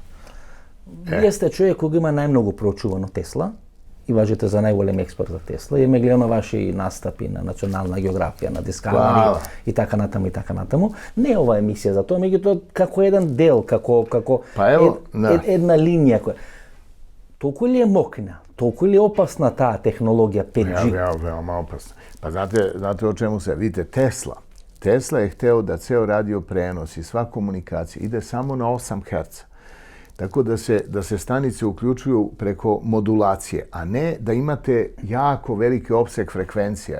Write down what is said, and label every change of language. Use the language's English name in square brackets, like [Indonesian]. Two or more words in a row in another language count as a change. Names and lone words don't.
[Macedonian] Вие сте човек кој има најмногу проучувано Тесла и важите за најголем експерт за Тесла. Имаме гледано ваши настапи на Национална географија, на Discovery и така натаму. Не е ова емисија за тоа, меѓутоа како еден дел, како една линија која. Толку ли е мокна? Толку ли е опасна таа технологија 5G? [Serbian] Veoma opasna. Pa znate o čemu se? Vidite, Tesla je hteo da ceo radio prenos i sva komunikacija ide samo na 8 Hz. Tako da se stanice uključuju preko modulacije, a ne da imate jako veliki opseg frekvencija.